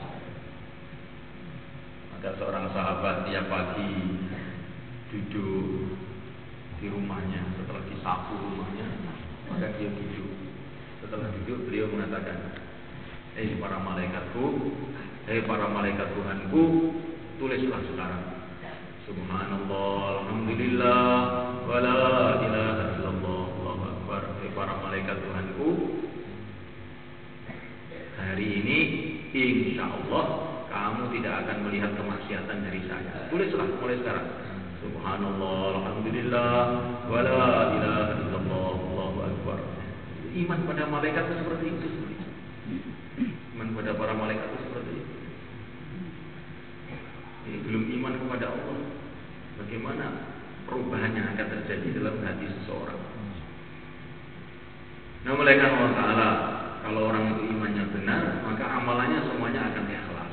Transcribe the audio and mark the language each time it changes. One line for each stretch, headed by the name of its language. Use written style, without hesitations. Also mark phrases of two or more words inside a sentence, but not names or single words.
Indonesian: Ada seorang sahabat tiap pagi duduk di rumahnya, setelah disapu rumahnya, maka dia duduk. Setelah duduk beliau mengatakan, hei para malaikatku, hei para malaikat Tuhanku, tulislah sekarang
Arabic: سبحان الله، الحمد لله, ولا إله إلا الله، الله أكبر.
Indonesian: Hei para malaikat Tuhanku, hari ini
Arabic: إن شاء الله
Indonesian: kamu tidak akan melihat kemaksiatan dari saya. Tulislah mulai sekarang
Arabic: سبحان الله، الحمد لله, ولا إله إلا الله، الله أكبر.
Indonesian: Iman pada malaikat itu seperti itu. Iman pada para malaikat itu seperti itu. Ini belum iman kepada Allah, bagaimana perubahan yang akan terjadi dalam hati seseorang. Nah, malaikat
Arabic: الله تعالى,
Indonesian: kalau orang itu imannya benar, maka amalannya semuanya akan ikhlas.